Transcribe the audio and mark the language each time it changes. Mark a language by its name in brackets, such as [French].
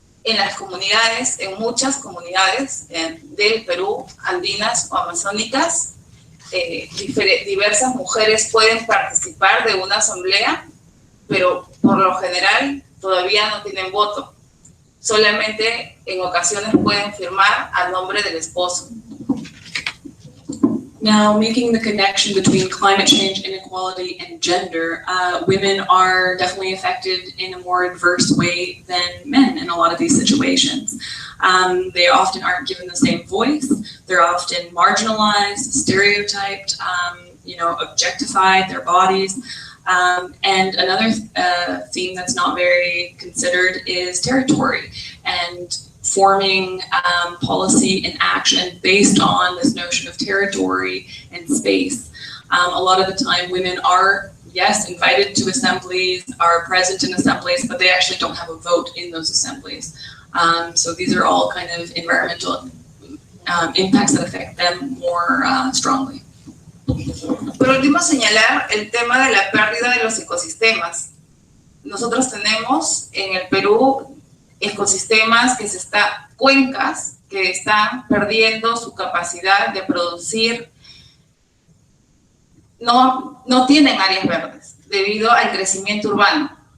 [Spanish] En las comunidades, en muchas comunidades del Perú, andinas o amazónicas, diversas mujeres pueden participar de una asamblea, pero por lo general todavía no tienen voto. Solamente en ocasiones pueden firmar a nombre del esposo. [English] Now, making the connection between climate change, inequality, and gender, women are definitely affected in a more adverse way than men in a lot of these situations. They often aren't given the same voice. They're often marginalized, stereotyped, objectified, their bodies. And another theme that's not very considered is territory and forming policy and action based on this notion of territory and space. A lot of the time women are, yes, invited to assemblies, are present in assemblies, but they actually don't have a vote in those assemblies. So these are all kind of environmental impacts that affect them more strongly. [Spanish] Por último, señalar el tema de la pérdida de los ecosistemas. Nosotros tenemos en el Perú ecosistemas cuencas que están perdiendo su capacidad de producir, no tienen áreas verdes debido al crecimiento urbano.